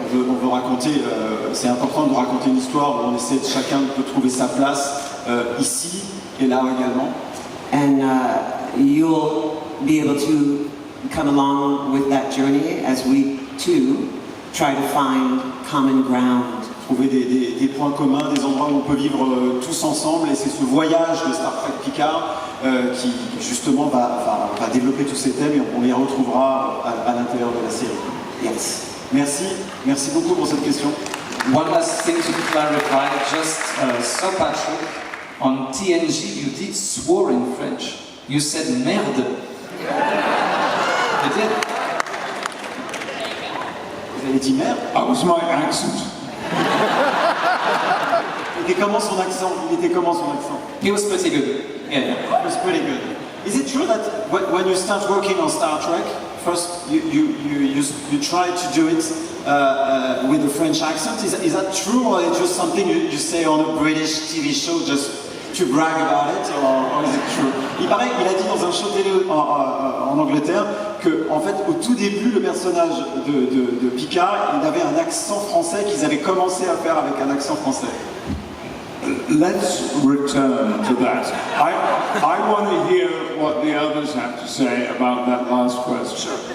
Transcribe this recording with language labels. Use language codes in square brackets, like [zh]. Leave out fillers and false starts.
[fr] On veut raconter, c'est important de raconter une histoire où on essaie de chacun de trouver sa place ici et là également. [en] And you'll be able to come along with that journey as we too try to find common ground. [fr] Trouver des points communs, des endroits où on peut vivre tous ensemble, et c'est ce voyage de Star Trek Picard qui justement va développer tous ces thèmes et on les retrouvera à l'intérieur de la série. [en] Yes. [fr] Merci beaucoup pour cette question. [en] One last thing to clarify, just so Patrick, on TNG you did swear in French. You said merde. You did. [fr] Vous avez dit merde? [en] That was my accent. [fr] Il était comment son accent? [en] He was pretty good. Yeah. It was pretty good. Is it true that when you start working on Star Trek, first you try to do it with a French accent? Is that true, or is it just something you say on a British TV show just to brag about it, or is it true? [fr] Il a dit dans un show télé en Angleterre que, en fait, au tout début, le personnage de Picard, il avait un accent français qu'ils avaient commencé à faire avec un accent français. [en] Let's return to that. I want to hear what the others have to say about that last question.